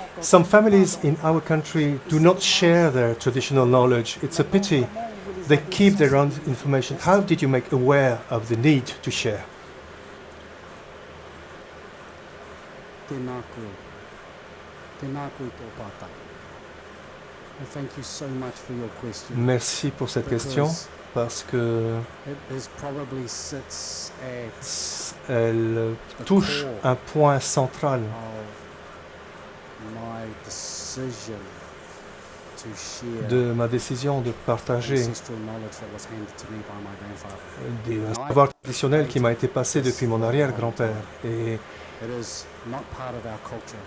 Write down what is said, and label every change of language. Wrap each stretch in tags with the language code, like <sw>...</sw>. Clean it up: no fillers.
<en>Some families in our country do not share their traditional knowledge. It's a pity. They keep their own information. How did you make aware of the need to share?</en> <mi>Tēnā koe. Tēnā koe tō pātai.</mi> <en>And thank you so much for your question.</en> <fr>Merci pour cette question parce que</fr> <en>It probably sits at</en> <fr>elle touche un point central</fr> <en>my decision to share</en> <fr>de ma décision de partager</fr> <en>ancestral knowledge that was handed to me by my grandfather.</en> <fr>des savoirs traditionnels qui m'a été passé depuis mon arrière-grand-père. Et</fr> <en>It is not part of our culture.</en>